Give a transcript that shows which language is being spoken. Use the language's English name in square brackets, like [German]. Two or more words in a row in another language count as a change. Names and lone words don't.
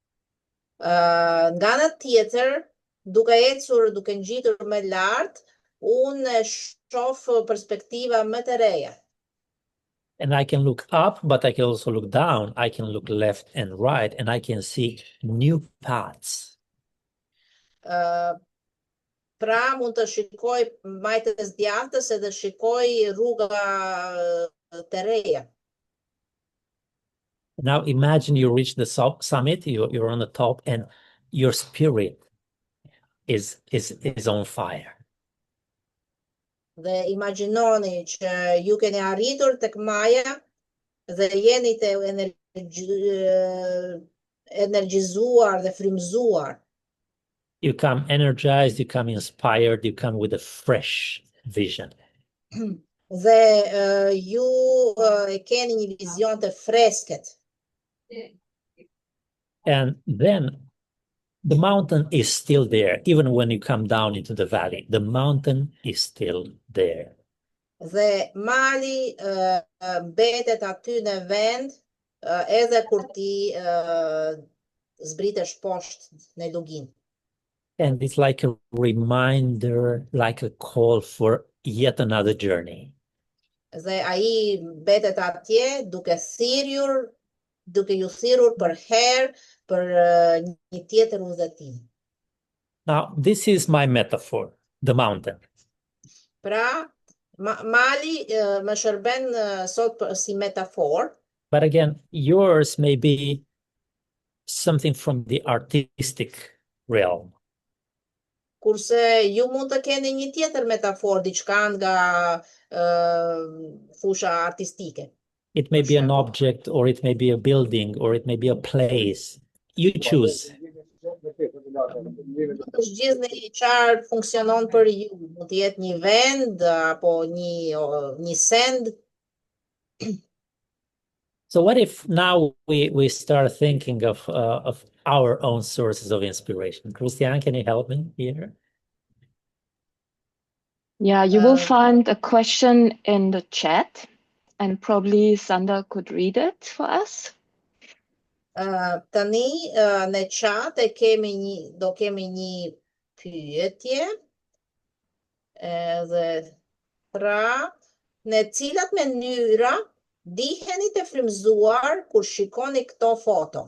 [Albanian] Nga ana tjetër, duke ecur, duke ngjitur më lart, unë shoh perspektiva më të reja. [English] And I can look up, but I can also look down. I can look left and right, and I can see new paths. [Albanian] Pra mund të shikoj majtës djathtës edhe shikoj rruga të reja. [English] Now imagine you reach the summit, you're on the top, and your spirit is on fire. [Albanian] Dhe imagjinoni që ju keni arritur tek maja dhe jeni të energjizuar dhe frymëzuar. [English] You come energized, you come inspired, you come with a fresh vision. [Albanian] Dhe ju keni një vizion të freskët. [English] And then the mountain is still there. Even when you come down into the valley, the mountain is still there. [Albanian] Dhe mali mbetet aty në vend edhe kur ti zbritesh poshtë në lugin. [English] And it's like a reminder, like a call for yet another journey. [Albanian] Dhe ai mbetet atje duke ju thirrur për herë për një tjetër udhëtim. [English] Now, this is my metaphor, the mountain. [Albanian] Pra, mali më shërben sot si metafor. [English] But again, yours may be something from the artistic realm. [Albanian] Kurse ju mund të keni një tjetër metafor, diçka nga fusha artistike. [English] It may be an object, or it may be a building, or it may be a place. You choose. [Albanian] Zgjidhni çfarë funksionon për ju. Mund të jetë një vend apo një send. [English] So what if now we start thinking of our own sources of inspiration? Christian, can you help me here? Yeah, you will find a question in the chat, and probably Sander could read it for us. [Albanian] Tani në chat do kemi një pyetje. Edhe pra, në cilat mënyra diheni të frymëzuar kur shikoni këto foto?